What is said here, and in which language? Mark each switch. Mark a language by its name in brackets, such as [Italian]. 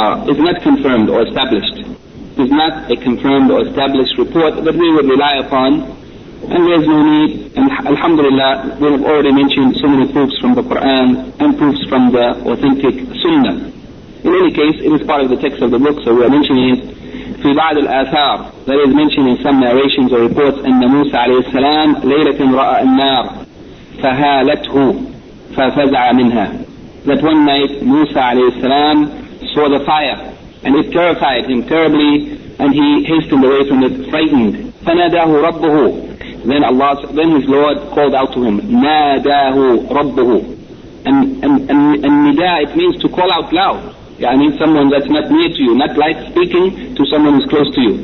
[English] is not confirmed or established, is not a confirmed or established report that we would rely upon, and there is no need, and alhamdulillah, we have already mentioned so many proofs from the Quran and proofs from the authentic Sunnah. In any case, it is part of the text of the book, so we are mentioning it. [Arabic] في بعض الآثار, [English] that is mentioned in some narrations or reports, [Arabic] أن موسى عليه السلام ليلة رأى النار فهالته ففزع منها. [English] That one night موسى عليه السلام saw the fire, and it terrified him terribly, and he hastened away from it, frightened. [Arabic] فناداه ربه. [English] Then Allah, then his Lord called out to him. [Arabic] ناداه ربه. [English] And النداء, it means to call out loud. Yeah, I mean someone that's not near to you, not like speaking to someone who's close to you.